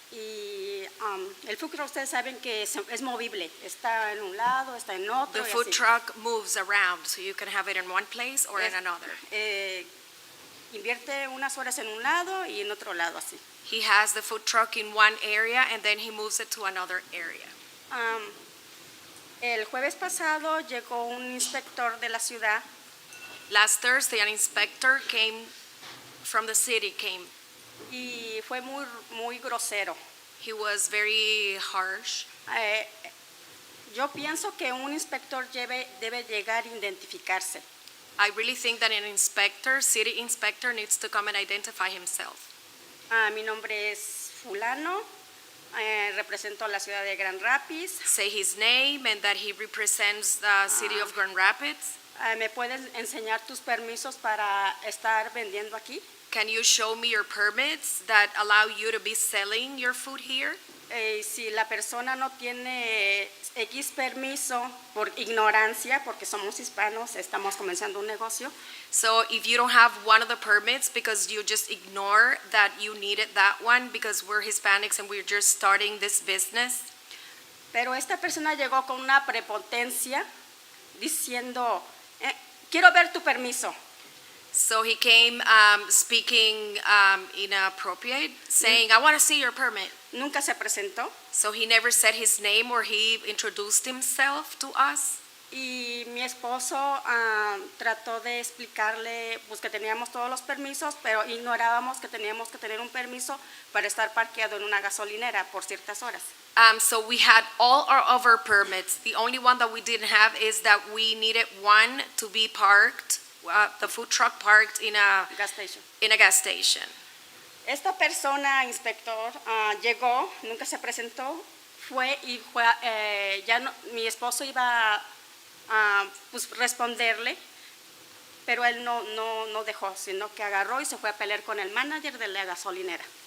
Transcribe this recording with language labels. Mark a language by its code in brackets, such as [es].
[es] y el food truck ustedes saben que es movible. Está en un lado, está en otro. [en] The [es] y [en] food [es] así. [en] truck moves around, so you can have it in one place or in another. [es] Invierte unas horas en un lado y en otro lado así. [en] He has the food truck in one area and then he moves it to another area. [es] El jueves pasado llegó un inspector de la ciudad [en] Last Thursday, an inspector from the city came. [es] y fue muy grosero. [en] He was very harsh. [es] Yo pienso que un inspector debe llegar a identificarse. [en] I really think that an inspector, city inspector, needs to come and identify himself. [es] Mi nombre es fulano, represento a la ciudad de Grand Rapids. [en] Say his name and that he represents the city of Grand Rapids. [es] ¿Me puedes enseñar tus permisos para estar vendiendo aquí? [en] Can you show me your permits that allow you to be selling your food here? [es] Si la persona no tiene X permiso por ignorancia, porque somos hispanos, estamos comenzando un negocio, [en] So if you don't have one of the permits because you just ignore that you needed that one because we're Hispanics and we're just starting this business. [es] pero esta persona llegó con una prepotencia diciendo, quiero ver tu permiso. [en] So he came speaking inappropriate, saying, I want to see your permit. [es] Nunca se presentó. [en] So he never said his name or he introduced himself to us. [es] Y mi esposo trató de explicarle pues, que teníamos todos los permisos, pero ignorábamos que teníamos que tener un permiso para estar parqueado en una gasolinera por ciertas horas. [en] So we had all our other permits. The only one that we didn't have is that we needed one to be parked, the food truck parked in a Gas station. gas station. [es] Esta persona, inspector, llegó, nunca se presentó, fue y fue, ya no, mi esposo iba a pues, responderle, pero él no dejó, sino que agarró y se fue a pelear con el manager de la gasolinera.